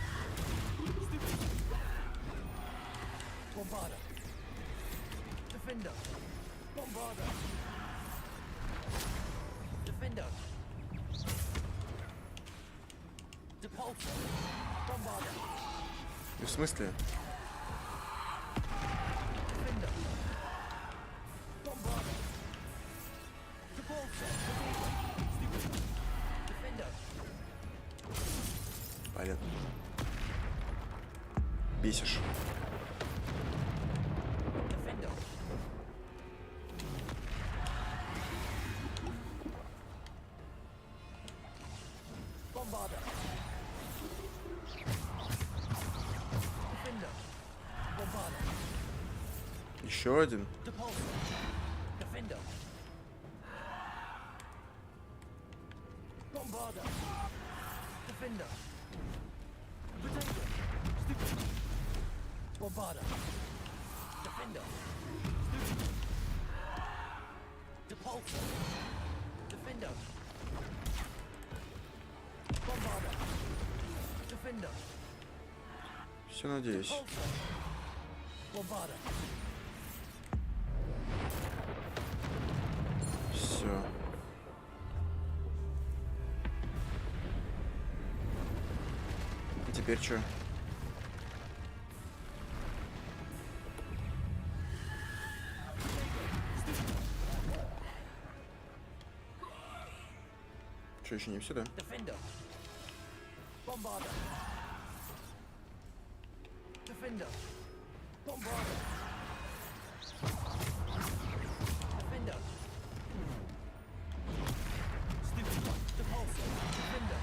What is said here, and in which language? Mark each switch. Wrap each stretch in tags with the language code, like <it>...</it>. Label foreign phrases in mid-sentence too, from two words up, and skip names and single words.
<ru>Stupid. Bombarder. Defender. Bombarder. Defender. Depulsor. Bombarder. В смысле? Defender. Bombarder. Depulsor. Stupid. Defender. Понятно. Бесишь. Defender. Bombarder. Defender. Bombarder. Еще один. Depulsor. Defender. Bombarder. Defender. Potato. Stupid. Bombarder. Defender. Stupid. Depulsor. Defender. Bombarder. Defender. Все, надеюсь. Depulsor. Bombarder. Все. А теперь что? Что, еще не все, да? Defender. Bombarder. Defender. Bombarder. Defender. Stupid. Depulsor. Defender.</ru>